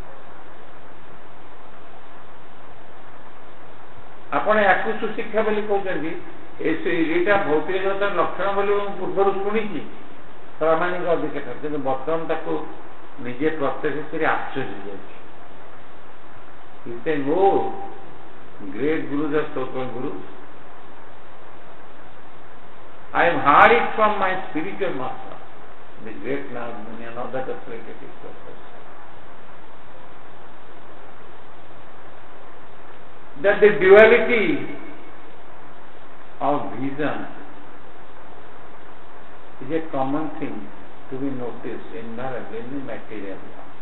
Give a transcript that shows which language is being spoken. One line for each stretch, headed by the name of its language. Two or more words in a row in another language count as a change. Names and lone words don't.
Odia: ଆପଣ ୟାକୁ ସୁଶିକ୍ଷା ବୋଲି କହୁଛନ୍ତି। ଏଇଟା ଭୌତିକ ଜଗତର ଲକ୍ଷଣ ବୋଲି ମୁଁ ପୂର୍ବରୁ ଶୁଣିଛି ପ୍ରାମାଣିକ ଅଧିକାର, କିନ୍ତୁ ବର୍ତ୍ତମାନ ତାକୁ ନିଜେ ପ୍ରତ୍ୟକ୍ଷ କରି ଆଶ୍ଚର୍ଯ୍ୟ ହେଇଯାଉଛି।
English: Great Gurus are so-called Gurus. I have heard it from my spiritual master, the great Narada Muni, and other authoritative sources, that the duality of vision is a common thing to be noticed invariably in the material world.